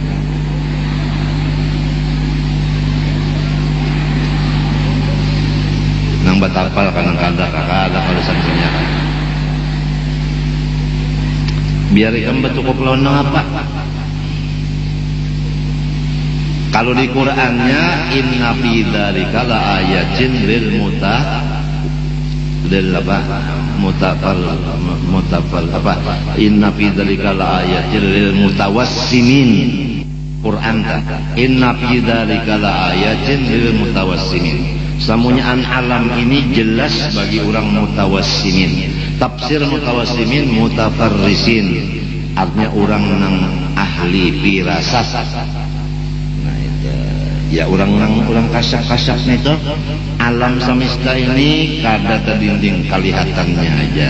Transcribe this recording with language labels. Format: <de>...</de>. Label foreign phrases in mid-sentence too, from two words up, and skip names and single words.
<bjn>Nang batapal kan nang kada kalau santunya biar ikam betukup lawan nang apa. Kalau di Qur'annya</bjn> <ar>إن في ذلك لآيات لل إن في ذلك لآيات للمتوسمين. قرآن إن في ذلك لآيات للمتوسمين.</ar> <bjn>Samunyaan alam ini jelas bagi orang mutawassimin. Tafsir mutawassimin mutafarrisin artinya orang nang ahli firasat. Ya orang kasak-kasak itu alam semesta ini kada terdinding kelihatannya aja.</bjn>